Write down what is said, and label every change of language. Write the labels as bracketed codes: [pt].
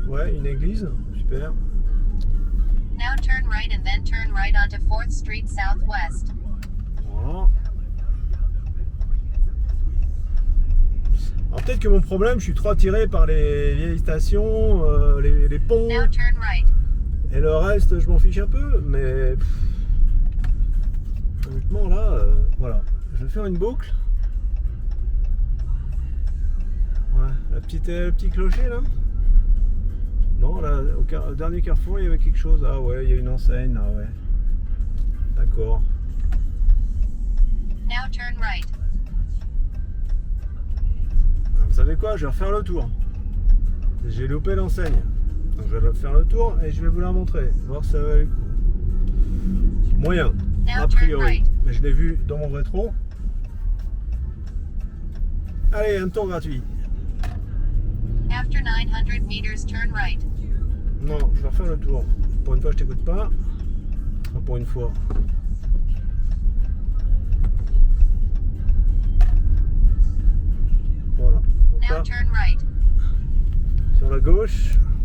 [fr] Ouais, une église. Super. [en] Now turn right and then turn right onto 4th Street Southwest. [fr] Voilà. Alors peut-être que mon problème, je suis trop attiré par les vieilles stations, les ponts, [en] Now turn right. [fr] et le reste, je m'en fiche un peu, mais honnêtement là, voilà. Je vais faire une boucle. Ouais, le petit clocher là. Non, là, au dernier carrefour, il y avait quelque chose. Ah ouais, il y a une enseigne, ah ouais. D'accord. [en] Now turn right. [fr] Vous savez quoi? Je vais refaire le tour. J'ai loupé l'enseigne. Donc je vais faire le tour et je vais vous la montrer. Voir si ça va le coup. Moyen, a priori. Mais je l'ai vu dans mon rétro. Allez, un tour gratuit. [en] After 900 meters, turn right. [fr] Non, je vais refaire le tour. Pour une fois, je t'écoute pas. Enfin, pour une fois. Voilà. Donc [en] Now [fr] là, [en] turn right. [fr] sur la gauche.